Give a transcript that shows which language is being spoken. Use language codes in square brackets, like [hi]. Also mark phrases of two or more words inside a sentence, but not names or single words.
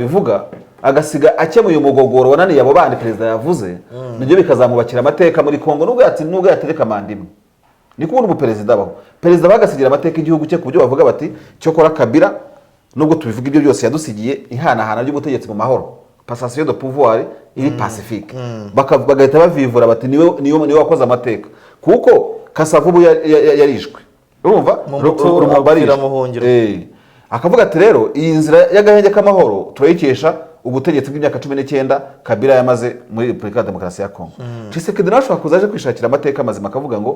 [rw] bivuga agasiga akemuye umugogoro wananiye abo bandi perezida yavuze nibyo bikazamubakira amateka muri Kongo nubwo yatereka mandimwe ni kubona umuperezida abaho perezida bagasigira amateka igihugu cye ku buryo bavuga bati cyo kora Kabila nubwo tubivuga ibyo byose yadusigiye ihanahana ry'ubutegetsi mu mahoro [fr] passation de pouvoir [rw] iri pacifique bagahita bavivura bati niwe wakoze amateka kuko Kasavubu yarishwe urumva akavuga ati rero iyi nzira y'agahenge k'amahoro turayikesha ubutegetsi bw'imyaka 19 Kabila yamaze muri Repubulika ya Demokarasi ya Kongo Tshisekedi nawe ashobora kuzaje kwishakira amateka mazima akavuga ngo